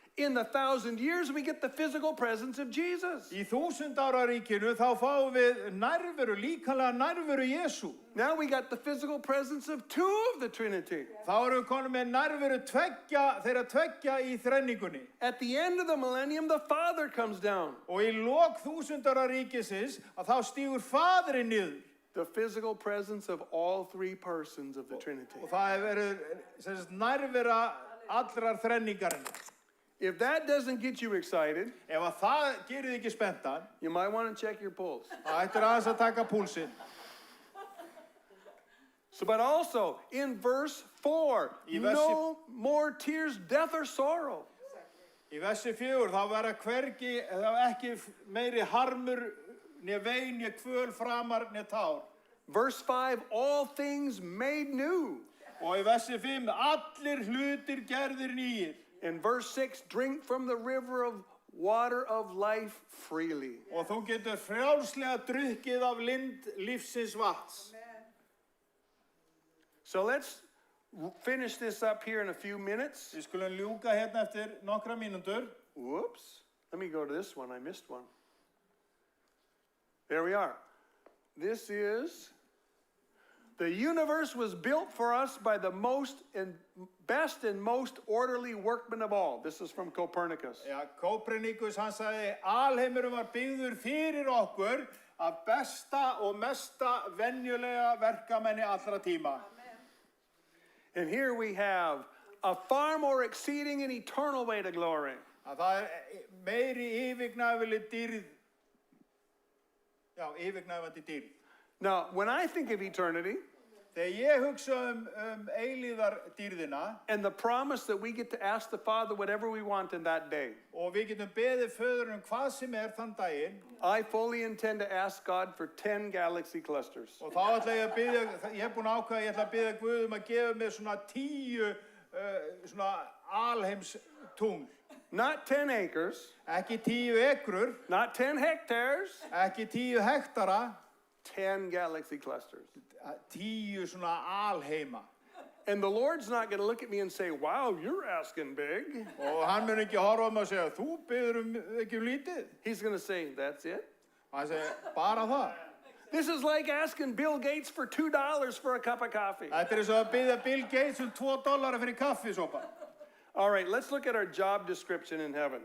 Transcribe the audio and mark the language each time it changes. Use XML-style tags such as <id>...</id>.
<en>In the 1,000 years, we get the physical presence of Jesus.</en> <is>Í 1000 ára ríkinu þá fáum við nærveru, líkamlega nærveru Jesú.</is> <en>Now we got the physical presence of two of the Trinity.</en> <is>Þá erum við konum með nærveru þeirra tveggja í þrenningunni.</is> <en>At the end of the millennium, the Father comes down.</en> <is>Og í lok 1000 ára ríkisins að þá stígur Faðirinn niður.</is> <en>The physical presence of all three persons of the Trinity.</en> <is>Og það verður nærvera allrar þrenningarinnar.</is> <en>If that doesn't get you excited,</en> <is>Ef að það gerir þig ekki spenntan,</is> <en>you might want to check your pulse.</en> <is>þá ættir aðeins að taka púlsinn.</is> <en>So, but also in verse 4,</en> <is>Í versi-</is> <en>no more tears, death, or sorrow.</en> <is>Í versi 4 þá verða hvergi, þá ekki meiri harmur, né vein, né kvöl framar, né tár.</is> <en>Verse 5, all things made new.</en> <is>Og í versi 5, allir hlutir gerðir nýir.</is> <en>In verse 6, drink from the river of water of life freely.</en> <is>Og þú getur frjálslega drukkið af lind lífsins vatns.</is> <en>So let's finish this up here in a few minutes.</en> <is>Við skulum ljúka hérna eftir nokkra mínútur.</is> <en>Whoops. Let me go to this one. I missed one. There we are. This is the universe was built for us by the best and most orderly workman of all. This is from Copernicus.</en> <is>Ja, Kópernikus hann sagði, alheimurinn var byggður fyrir okkur af besta og mesta venjulega verkamenni allra tíma.</is> <en>And here we have a far more exceeding and eternal way to glory.</en> <is>Að það meiri yfirgnæfileg dýrð. Já, yfirgnæfandi dýrð.</is> <en>Now, when I think of eternity</en> <is>Þegar ég hugsa eilíðar dýrðina</is> <en>and the promise that we get to ask the Father whatever we want in that day,</en> <is>og við getum beðið föðurinn hvað sem þann daginn,</is> <en>I fully intend to ask God for 10 galaxy clusters.</en> <is>og þá ætla ég að biðja, ég búin að ákveða, ég ætla að biðja Guð að gefa mér svona 10 svona alheims tungl.</is> <en>Not 10 acres,</en> <is>Ekki 10 ekrur,</is> <en>not 10 hectares,</en> <is>ekki 10 hektara,</is> <en>10 galaxy clusters.</en> <is>10 svona alheima.</is> <en>And the Lord's not going to look at me and say, wow, you're asking big.</en> <is>Og hann mun ekki horfa mig og segja, þú biður ekki lítið.</is> <en>He's going to say, that's it.</en> <is>Hann segir, bara það.</is> <en>This is like asking Bill Gates for $2 for a cup of coffee.</en> <is>Þetta eins og að biðja Bill Gates $2 fyrir kaffisopa.</is> <en>All right, let's look at our job description in heaven.</en>